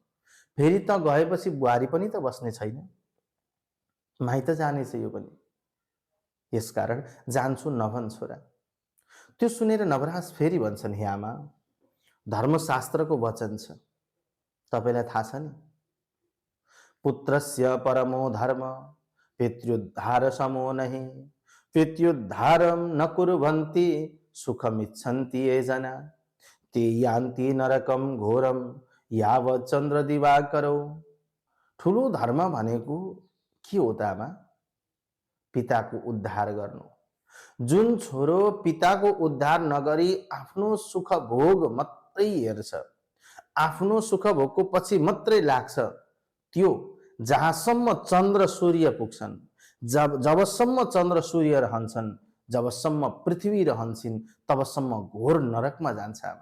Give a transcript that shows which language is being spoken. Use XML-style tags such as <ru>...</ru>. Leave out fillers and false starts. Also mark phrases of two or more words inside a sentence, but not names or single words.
<ne>फेरि त गएपछि बुहारी पनि त बस्ने छैन। माइत जानेछ यो पनि। यसकारण जान्छु नभन् छोरा। त्यो सुनेर नवराज फेरि भन्छन्, हे आमा, धर्मशास्त्रको वचन छ, तपाईलाई थाहा छ नि,</ne> <sa>पुत्रस्य परमो धर्म पितृद्धार समो नहि, पितृद्धारम न कुर्वन्ति सुखमिच्छन्ति ये जना, ते यान्ति नरकम घोरम यावत् चन्द्र दिवाकरौ।</sa> <ne>ठुलो धर्म भनेको के हो त आमा? पिताको उद्धार गर्नु। जुन छोरो पिताको उद्धार नगरी आफ्नो सुख भोग मात्रै हेर्छ, आफ्नो सुख भोगको पछि मात्रै लाग्छ, त्यो जहाँसम्म चन्द्र सूर्य पुग्छन्, जबसम्म चन्द्र सूर्य रहन्छन्, जबसम्म पृथ्वी रहन्छन्, तबसम्म घोर नरकमा जान्छ।</ne>